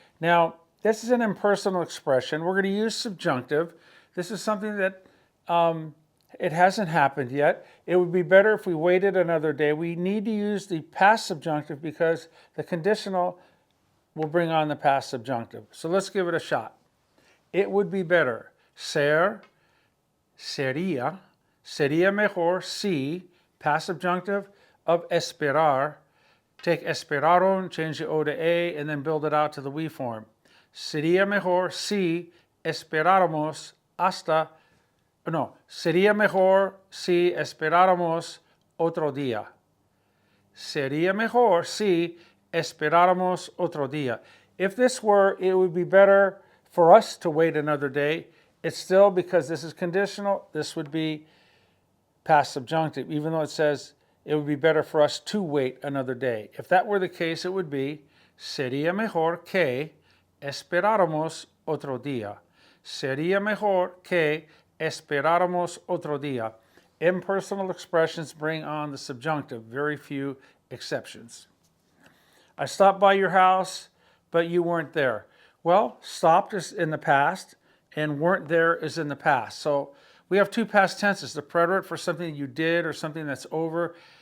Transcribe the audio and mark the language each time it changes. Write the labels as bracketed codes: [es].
[en] Now, this is an impersonal expression. We're going to use subjunctive. This is something that it hasn't happened yet. It would be better if we waited another day. We need to use the past subjunctive because the conditional will bring on the past subjunctive. So let's give it a shot. It would be better. [es] Ser, sería, sería mejor si, [en] past subjunctive of [es] esperar. [en] Take esperaron, change the O to A, and then build it out to the we form. [es] Sería mejor si esperáramos hasta, no, sería mejor si esperáramos otro día. Sería mejor si esperáramos otro día. [en] If this were, it would be better for us to wait another day. It's still, because this is conditional, this would be past subjunctive, even though it says it would be better for us to wait another day. If that were the case, it would be [es] sería mejor que esperáramos otro día. Sería mejor que esperáramos otro día. [en] Impersonal expressions bring on the subjunctive, very few exceptions. I stopped by your house, but you weren't there. Well, stopped is in the past, and weren't there is in the past. So we have two past tenses, the preterite for something you did or something that's over.